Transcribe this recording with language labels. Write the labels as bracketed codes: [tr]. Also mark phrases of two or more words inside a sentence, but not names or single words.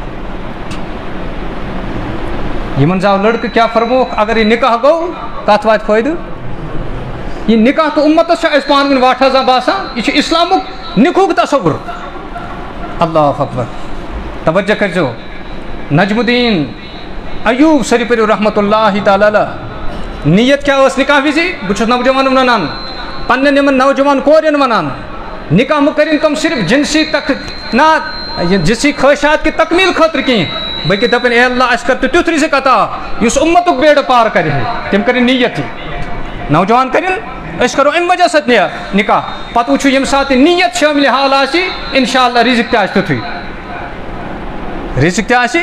[ks] یِمن زاو لڑکہٕ کیٛاہ فرموکھ اگر یہِ نکاح گوٚو کتھ واتہِ فٲیدٕ. یہِ نکاح تہٕ اُمتس چھُ اَسہِ پانہٕ ؤنۍ واٹھ آسان باسان یہِ چھُ اسلامُک نِکہُک تصور. [ar] اللہ اکبر. [ks] توجہ کٔرۍزیو نجم الدین ایوب صرف [ar] رحمت اللہ تعالیٰ علیہ [ks] نیت کیٛاہ ٲس نکاح وِزِ بہٕ چھُس نوجوانن ونان پننٮ۪ن یِمن نوجوان کورٮ۪ن ونان نکاح مہٕ کٔرِنۍ تِم صرف جنسی خٲہشات کہِ تکمیٖل خٲطرٕ کینٛہہ بلکہِ دپن اے اللہ اَسہِ کر تہٕ تیُتھ رِزق عطا یُس اُمتُک بیڑٕ پار کرِ ہے تِم کٔرِنۍ نیت نوجوان کٔرِنۍ أسۍ کرو اَمہِ وجہ سۭتۍ نکاح پتہٕ وٕچھو ییٚمہِ ساتہٕ نیت شٲمِلہِ حال آسہِ [ar] انشاء اللہ [ks] رِزق تہِ آسہِ تیُتھُے رِزق تہِ آسہِ.